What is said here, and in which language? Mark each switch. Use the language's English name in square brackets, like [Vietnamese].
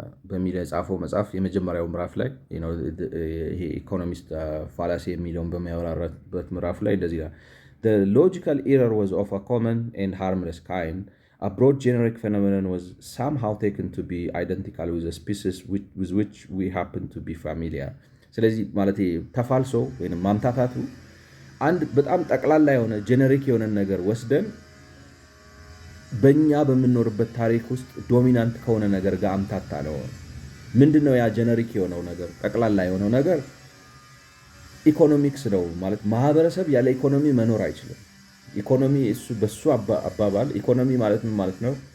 [Amharic] በሚል የጻፈው መጽሐፍ የመጀመሪያው ምዕራፍ ላይ ይሄ ኢኮኖሚስት ፋላሲ የሚለውን በሚያወራበት ምዕራፍ ላይ እንደዚህ ይላል። [English] The logical error was of a common and harmless kind. A broad generic phenomenon was somehow taken to be identical with a species with which we happen to be familiar. [Amharic] ስለዚህ ማለት ተፋልሶ ወይም ማምታታቱ አንድ በጣም ጠቅላላ የሆነ ጀነሪክ የሆነ ነገር ወስደን በእኛ በምንኖርበት ታሪክ ውስጥ ዶሚናንት ከሆነ ነገር ጋር አምታታ ነው። ምንድን ነው ያ ጀነሪክ የሆነው ነገር? ጠቅላላ የሆነው ነገር ኢኮኖሚክስ ነው። ማለት ማህበረሰብ ያለ ኢኮኖሚ መኖር አይችልም። ኢኮኖሚ በሱ አባባል ኢኮኖሚ ማለት ምን ማለት ነው?